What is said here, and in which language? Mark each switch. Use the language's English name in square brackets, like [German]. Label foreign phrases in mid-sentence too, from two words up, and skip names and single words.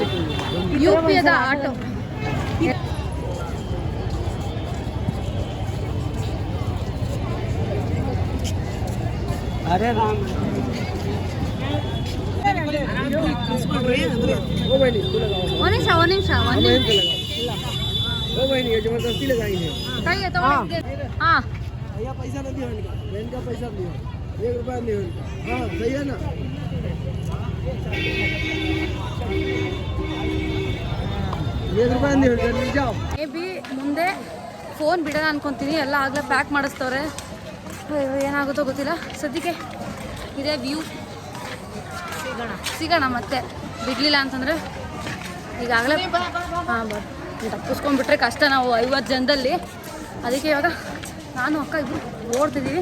[Kannada] UPದ ಆಟೋ [Hindi] अरे राम [Kannada] ಒಂದು ನಿಮಿಷ [Hindi] जबरदस्ती लगाएंगे [Kannada] ಕೈ ತಗೊಂಡಿದ್ದೆ. ಹಾಂ, [Hindi] भैया पैसा नहीं दिया इनका, ट्रेन का पैसा दिया, 1 रुपया नहीं इनका। हाँ सही है ना। 1 रुपया नहीं इनका, ले जाओ। [English] may be [Kannada] ಮುಂದೆ ಫೋನ್ ಬಿಡೋಣ ಅನ್ಕೊತೀನಿ. ಎಲ್ಲ ಆಗಲೇ ಪ್ಯಾಕ್ ಮಾಡಿಸ್ತವ್ರೆ. ಏನಾಗುತ್ತೋ ಗೊತ್ತಿಲ್ಲ. ಸದ್ಯಕ್ಕೆ ಇದೇ ವ್ಯೂ. ಸಿಗೋಣ ಮತ್ತೆ. ಬಿಡಲಿಲ್ಲ ಅಂತಂದರೆ ಈಗಾಗಲೇ ಹಾಂ ತಪ್ಪಿಸ್ಕೊಂಡ್ಬಿಟ್ರೆ ಕಷ್ಟ. ನಾವು 50 ಜನದಲ್ಲಿ ಅದಕ್ಕೆ ಇವಾಗ ನಾನು ಅಕ್ಕ ಇಬ್ಬರು ಓಡ್ತಿದ್ದೀವಿ.